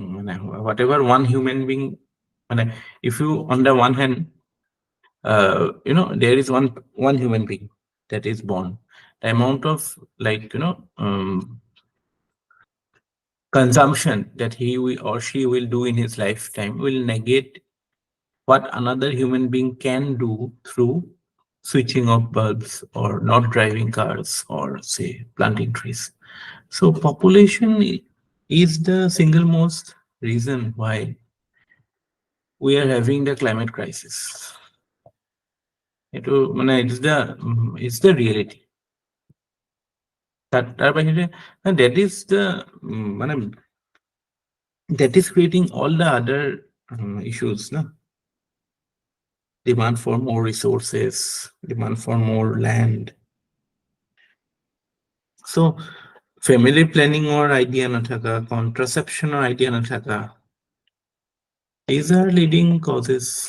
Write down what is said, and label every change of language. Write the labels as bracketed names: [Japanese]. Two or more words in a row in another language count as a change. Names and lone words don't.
[English] Whatever one human being, if you on the one hand, there is one human being that is born, the amount of consumption that he or she will do in his lifetime will negate what another human being can do through switching off bulbs or not driving cars or, say, planting trees. So population is the single most reason why we are having the climate crisis. এইটো মানে it's the reality. [Assamese] তাৰ বাহিৰে [English] that is the মানে that is creating all the other issues, no? Demand for more resources, demand for more land. So family planning or idea nathaka, contraception or idea nathaka, these are leading causes.